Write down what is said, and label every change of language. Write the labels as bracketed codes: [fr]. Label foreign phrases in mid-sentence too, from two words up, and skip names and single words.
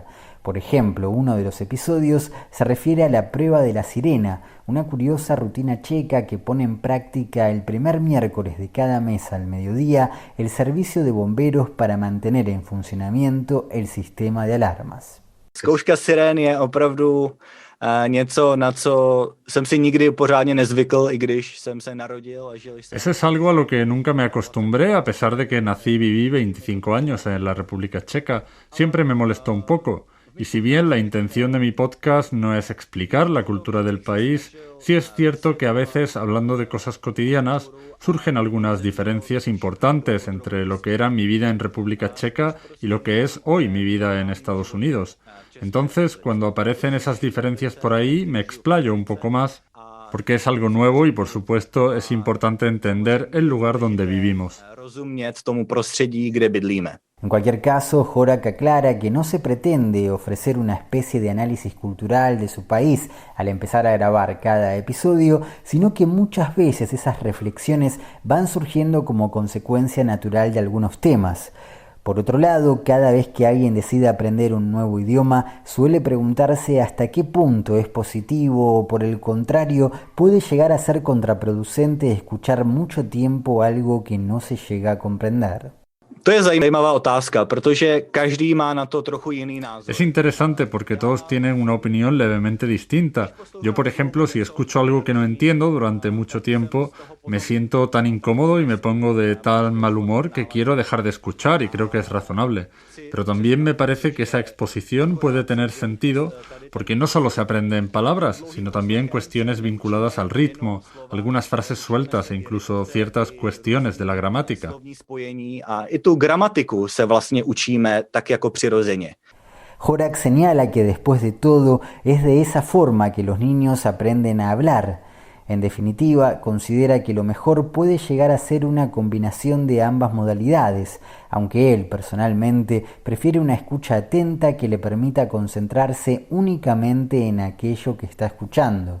[es] Por ejemplo, uno de los episodios se refiere a la prueba de la sirena, una curiosa rutina checa que pone en práctica el primer miércoles de cada mes al mediodía el servicio de bomberos para mantener en funcionamiento el sistema de alarmas. [cs] Zkouška siren je opravdu něco, na co jsem si nikdy pořádně nezvykl, i když jsem se narodil a žil jsem. [es] Eso es algo a lo que nunca me acostumbré, a pesar de que nací y viví 25 años en la República Checa. Siempre me molestó un poco. Y si bien la intención de mi podcast no es explicar la cultura del país, sí es cierto que a veces, hablando de cosas cotidianas, surgen algunas diferencias importantes entre lo que era mi vida en República Checa y lo que es hoy mi vida en Estados Unidos. Entonces, cuando aparecen esas diferencias por ahí, me explayo un poco más, porque es algo nuevo y, por supuesto, es importante entender el lugar donde vivimos. [cs] Rozumět tomu prostředí, kde bydlíme. [es] En cualquier caso, Horak aclara que no se pretende ofrecer una especie de análisis cultural de su país al empezar a grabar cada episodio, sino que muchas veces esas reflexiones van surgiendo como consecuencia natural de algunos temas. Por otro lado, cada vez que alguien decide aprender un nuevo idioma, suele preguntarse hasta qué punto es positivo o, por el contrario, puede llegar a ser contraproducente escuchar mucho tiempo algo que no se llega a comprender. [cs] To je zajímavá otázka, protože každý má na to trochu jiný názor. [es] Es interesante porque todos tienen una opinión levemente distinta. Yo, por ejemplo, si escucho algo que no entiendo durante mucho tiempo, me siento tan incómodo y me pongo de tal mal humor que quiero dejar de escuchar y creo que es razonable. Pero también me parece que esa exposición puede tener sentido porque no solo se aprenden palabras, sino también cuestiones vinculadas al ritmo, algunas frases sueltas e incluso ciertas cuestiones de la gramática. [cs] Tu gramatiku se vlastně učíme tak jako přirozeně. [es] Horak señala que después de todo es de esa forma que los niños aprenden a hablar. En definitiva, considera que lo mejor puede llegar a ser una combinación de ambas modalidades, aunque él personalmente prefiere una escucha atenta que le permita concentrarse únicamente en aquello que está escuchando.